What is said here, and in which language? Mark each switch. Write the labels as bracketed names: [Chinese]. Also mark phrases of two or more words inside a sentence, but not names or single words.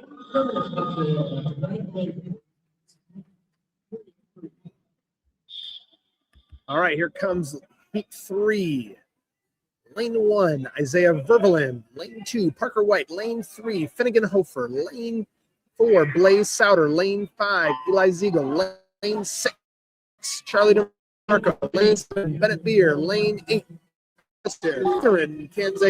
[English] All right, here comes heat 3. Lane 1, Isaiah Vervelin. Lane 2, Parker White. Lane 3, Finnegan Hofer. Lane 4, Blaze Souter. Lane 5, Eli Ziegel. Lane 6, Charlie DeMarco. Lane 7, Bennett Beer. Lane 8, Catherine Kanzik.